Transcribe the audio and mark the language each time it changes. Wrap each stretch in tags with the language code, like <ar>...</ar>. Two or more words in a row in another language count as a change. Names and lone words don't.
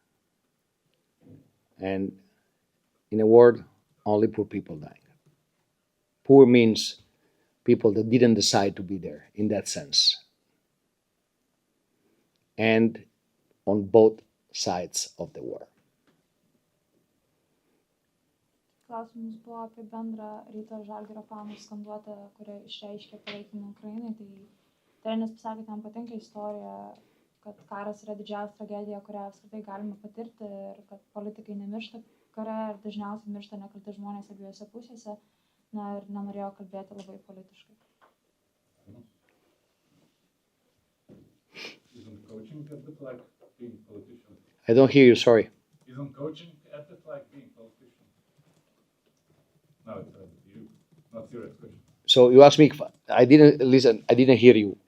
<en>And in a word, only poor people dying. Poor means people that didn't decide to be there in that sense. And on both sides of the war.</en> <lt>Klausimas buvo apie bendrą Ryto Žalgirio fanų skanduotę, kurie išreiškė palaikymą Ukrainai. Tai treneris pasakė, kad jam patinka istorija, kad karas yra didžiausia tragedija, kurią apskritai galima patirti ir kad politikai nemiršta kare ir dažniausiai miršta nekalti žmonės abiejose pusėse. Na ir nenorėjo kalbėti labai politiškai.</lt> <en>Isn't coaching a bit like being a politician? I don't hear you, sorry. Isn't coaching a bit like being a politician? No, it's you. Not serious question. So you asked me if I didn't listen, I didn't hear you.</en>